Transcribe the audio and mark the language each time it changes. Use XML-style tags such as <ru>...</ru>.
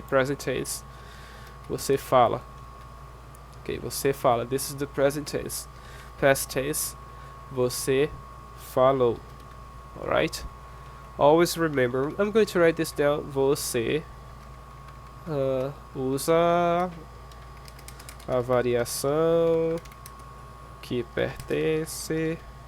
<en>Present tense,</en> <pt>você fala. Okay, você fala.</pt> <en>This is the present tense. Past tense,</en> <pt>você falou.</pt> <en>Alright? Always remember, I'm going to write this down.</en> <pt>Você usa a variação que pertence</pt>